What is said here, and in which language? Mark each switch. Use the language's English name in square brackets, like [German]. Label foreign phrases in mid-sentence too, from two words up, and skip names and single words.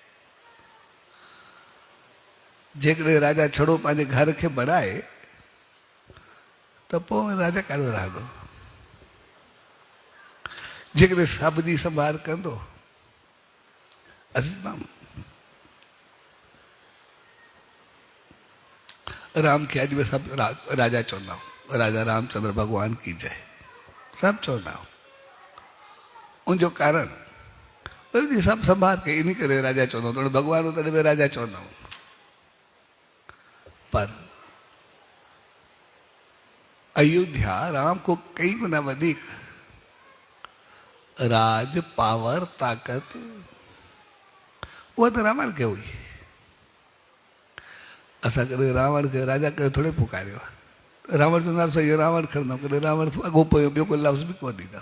[Sindhi] जेकॾहिं राजा छड़ो पंहिंजे घर खे बणाए त पोइ राजा काॾो रहंदो? जेकॾहिं सभिनी संभाल कंदो राम खे अॼु बि सभु राजा चवंदा आहियूं, राजा रामचंद्र भॻवान की जय सभु चवंदा आहियूं। उनजो कारण सभु संभाल के इन करे राजा चवंदा आहियूं, भॻवान तॾहिं बि राजा चवंदा आहियूं। पर अयोध्या राम को कई गुना वधीक राज पावर ताक़त उहा त रावण खे हुई। असां कॾहिं रावण खे राजा करे थोरे पुकारियो आहे। रावण जो नालो सही रावण खणंदा कॾहिं रावण अॻो पोइ ॿियो कोई लफ़्ज़ बि कोन ॾींदा।